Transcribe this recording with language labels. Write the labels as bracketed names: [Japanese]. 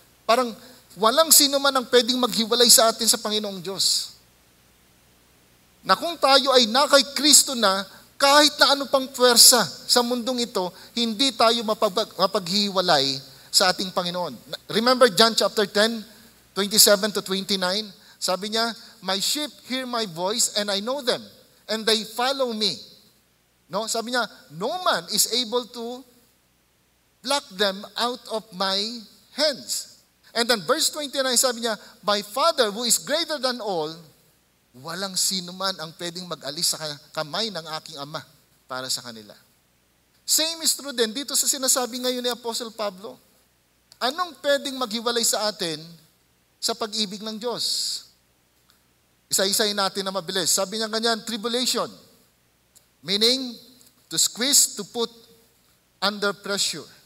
[Filipino] Parang walang sino man ang pwedeng maghiwalay sa atin sa Panginoong Diyos. Na kung tayo ay na kay Kristo na, kahit na ano pang puwersa sa mundong ito, hindi tayo mapaghiwalay sa ating Panginoon. [English] Remember John chapter 10, 27 to 29? [Filipino] Sabi niya, [English] my sheep hear my voice and I know them, and they follow me. No? [Filipino] Sabi niya, [English] no man is able to pluck them out of my hands. And then verse 29, sabi niya, my Father who is greater than all, [Filipino] walang sino man ang pwedeng mag-alis sa kamay ng aking Ama para sa kanila. [English] Same is true [Filipino] din dito sa sinasabi ngayon ni Apostle Pablo. Anong pwedeng maghiwalay sa atin sa pag-ibig ng Diyos? Isa-isayin natin na mabilis. Sabi niya ganyan, tribulation, [English] Meaning, to squeeze, to put under pressure.